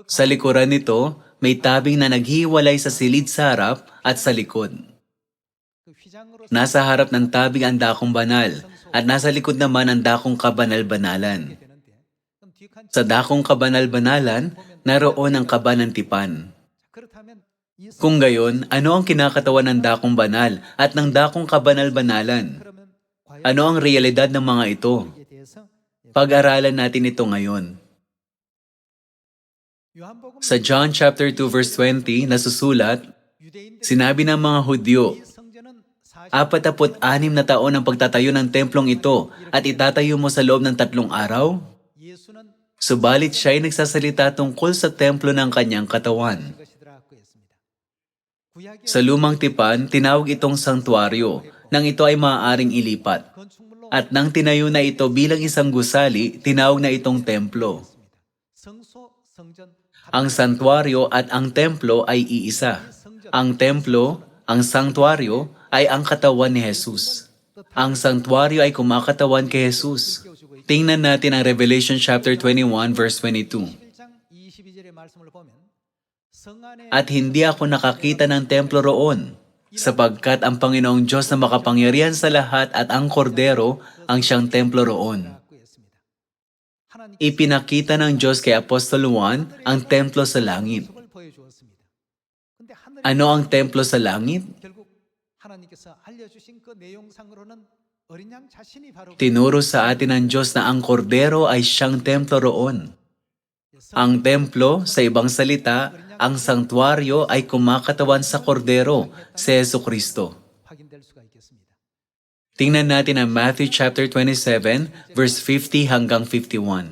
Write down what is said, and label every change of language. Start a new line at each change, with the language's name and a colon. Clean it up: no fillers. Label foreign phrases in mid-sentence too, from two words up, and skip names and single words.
Filipino: Sa likuran nito, may tabing na naghiwalay sa silid sa harap at sa likod.
Korean: 그 휘장으로
Filipino: Nasa harap ng tabing ang dakong banal at nasa likod naman ang dakong kabanal-banalan.
Korean: 되는데 그럼 뒷칸
Filipino: Sa dakong kabanal-banalan, naroon ang kabanantipan.
Korean: 그렇다면 이
Filipino: Kung gayon, ano ang kinakatawan ng dakong banal at ng dakong kabanal-banalan?
Korean: 그러면 과연
Filipino: Ano ang realidad ng mga ito?
Korean: 이에 대해서
Filipino: Pag-aralan natin ito ngayon.
Korean: 요한복음
Filipino: Sa
English: John chapter 2 verse 20
Filipino: nasusulat,
Korean: 유대인들
Filipino: sinabi ng mga Hudyo,
Korean: 이 성전은
Filipino: 46 na taon ang pagtatayo ng templong ito at itatayo mo sa loob ng 3 araw?
Korean: 예수는
Filipino: Subalit siya ay nagsasalita tungkol sa templo ng kanyang katawan.
Korean: 것이더라고 했습니다. 구약의
Filipino: Sa lumang tipan, tinawag itong sanktuaryo nang ito ay maaaring ilipat.
Korean: 건축물로
Filipino: At nang tinayo na ito bilang isang gusali, tinawag na itong templo.
Korean: 성소 성전
Filipino: Ang santuaryo at ang templo ay iisa. Ang templo, ang sanktuaryo, ay ang katawan ni Jesus. Ang sanktuaryo ay kumakatawan kay Jesus. Tingnan natin ang
English: Revelation chapter 21 verse 22.
Korean: 1장 22절의 말씀을 보면 성 안에
Filipino: At hindi ako nakakita ng templo roon, sapagkat ang Panginoong Diyos na makapangyarihan sa lahat at ang Kordero ang siyang templo roon.
Korean: 라고 했습니다. 하나님
Filipino: Ipinakita ng Diyos kay Apostol Juan ang templo sa langit.
Korean: 모습을 보여주었습니다. 근데 하늘이
Filipino: Ano ang templo sa langit?
Korean: 결국 하나님께서 알려주신 그 내용상으로는 어린 양 자신이 바로
Filipino: Tinuro sa atin ng Diyos na ang Kordero ay siyang templo roon. Ang templo, sa ibang salita, ang sanktuaryo ay kumakatawan sa Kordero, si Jesucristo.
Korean: 확인될 수가 있겠습니다.
Filipino: Tingnan natin ang
English: Matthew chapter 27, verse 50
Filipino: hanggang 51.